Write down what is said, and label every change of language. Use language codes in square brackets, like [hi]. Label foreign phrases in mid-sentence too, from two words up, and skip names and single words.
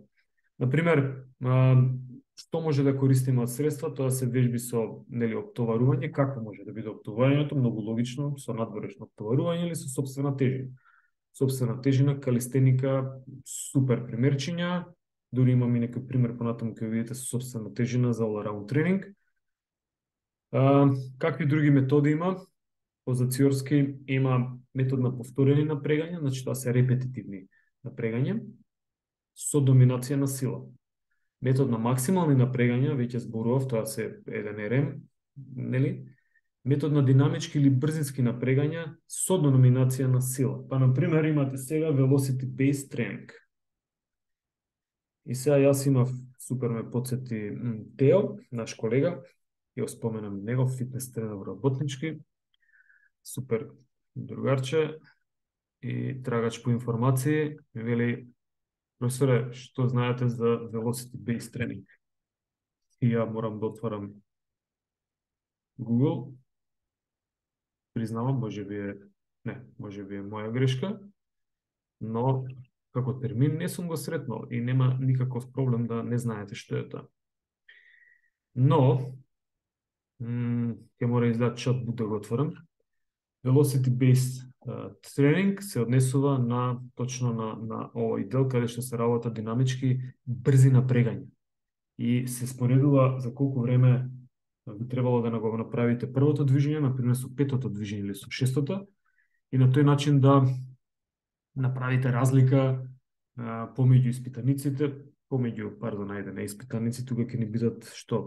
[mk] Например, што може да користиме од средства, тоа се вежби со оптоварување, како може да биде оптоварувањето, многу логично, со надворешно оптоварување или со сопствена тежина. Сопствена тежина, калистеника, супер примерчиња, дури имам и некој пример понатаму ќе видите со сопствена тежина за all-around тренинг. Какви други методи има? Позациорски има метод на повторени напрегања, значи тоа се репетитивни напрегања со доминација на сила. Метод на максимални напрегања, веќе зборував, тоа се 1 РМ, нели? Метод на динамички или брзински напрегања со доминација на сила. Па, например, имате сега [en] velocity based [mk] тренинг. И сега јас имав, супер ме подсети Тео, наш колега, ја го споменам него, фитнес тренер работнички, супер другарче и трагач по информации, ми вели: професоре, што знаете за [en] velocity based [mk] тренинг? И ја морам да отварам Google. Признавам, може би е моја грешка, но како термин не сум го сретнал и нема никаков проблем да не знаете што е тоа. Но, ќе мора изда чат да го отворам. [en] Velocity based [mk] тренинг се однесува точно на овој дел каде што се работа динамички брзи напрегања. И се споредува за колку време би требало да го направите првото движење, например со петото движење или со шестото, и на тој начин да направите разлика помеѓу испитаниците, ајде, не испитаници, тука ќе ни бидат што?